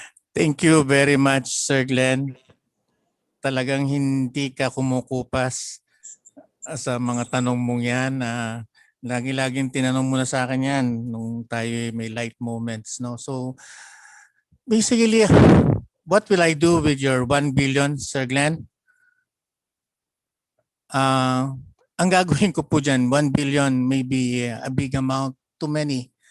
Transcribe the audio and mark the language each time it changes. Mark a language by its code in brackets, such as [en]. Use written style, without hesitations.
[en] Thank you very much, Sir Glenn. [tl] Talagang hindi ka kumukupas sa mga tanong mong yan. Lagi-laging tinanong mo na sa akin yan nung tayo may light moments. No? [en] So, basically, what will I do with your 1 billion, Sir Glenn? [tl] Ang gagawin ko po dyan, [en] 1 billion may be a big amount to many.